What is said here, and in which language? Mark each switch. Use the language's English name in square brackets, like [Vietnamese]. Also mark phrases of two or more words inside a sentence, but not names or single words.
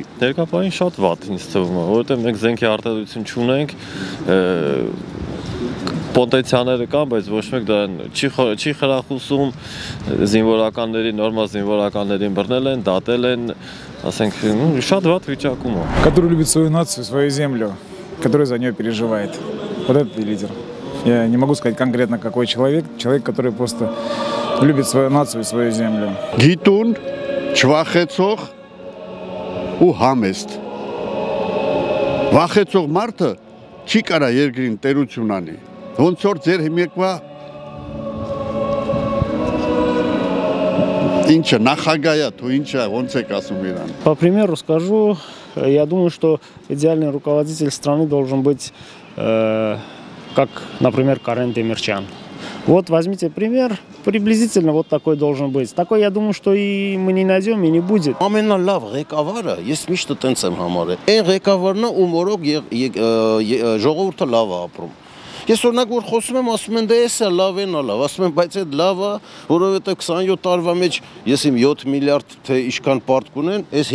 [Armenian] Ներկայապահին շատ վատ ինձ թվում է, որովհետև մենք զենքի արտադրություն չունենք, պոտենցիալները կան, բայց ոչ մեկ դրան չի խրախուսում, զինվորականների, նորմալ զինվորականներին բռնել են, դատել են, ասենք, շատ վատ վիճակում է։ [Russian] Который любит свою нацию, свою землю, который за нее переживает. Вот этот лидер. Я не могу сказать конкретно какой человек, который просто любит свою нацию и свою землю. [Armenian] Գիտուն, չվախեցող ու համեստ։ Վախեցող մարդը չի կարա երկրին տերություն անի։ Ոնց որ ձեր հիմիկվա ինչը նախագահա, თუ ինչա, ոնց եք ասում իրան։ [Russian] По примеру скажу, я думаю, что идеальный руководитель страны должен быть, как, например, Карен Демирчян. Вот возьмите пример, приблизительно вот такой должен быть. Такой, я думаю, что и мы не найдем, и не будет. [Armenian] Ամենալավ ղեկավարը, ես միշտ տենց եմ համարել, այն ղեկավարն է, ում որով ժողովուրդը լավ է ապրում։ Ես օրինակ որ խոսում եմ, ասում են դե էսա լավ են լավ, ասում եմ բայց այդ լավը, որովհետեւ 27 տարվա մեջ ես իմ 7 միլիարդ թե ինչքան պարտք ունեն, այս